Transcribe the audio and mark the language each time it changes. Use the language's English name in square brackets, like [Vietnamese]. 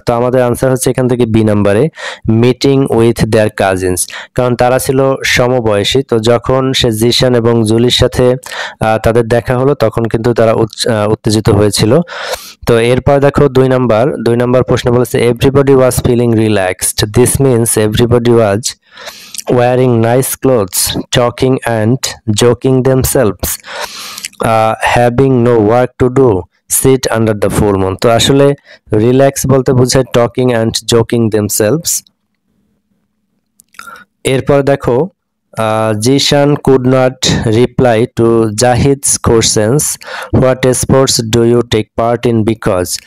[Bangla] তো আমাদের আনসার হচ্ছে এখান থেকে বি নাম্বারে, [English] Meeting with their cousins. [Bangla] কারণ তারা ছিল সমবয়সী, তো যখন সে জিশান এবং জুলির সাথে তাদের দেখা হলো তখন কিন্তু তারা উত্তেজিত হয়েছিল। তো এরপর দেখো দুই নাম্বার প্রশ্ন বলেছে [English] Everybody was feeling relaxed. [Bangla] This means everybody was [English] wearing nice clothes, talking and joking themselves, having no work to do, sit under the full moon। [Bangla] তো আসলে রিল্যাক্স বলতে বোঝায় [English] Talking and joking themselves. [Bangla] এরপর দেখো [English] Zeeshan could not reply to Zahid's questions, what sports do you take part in because.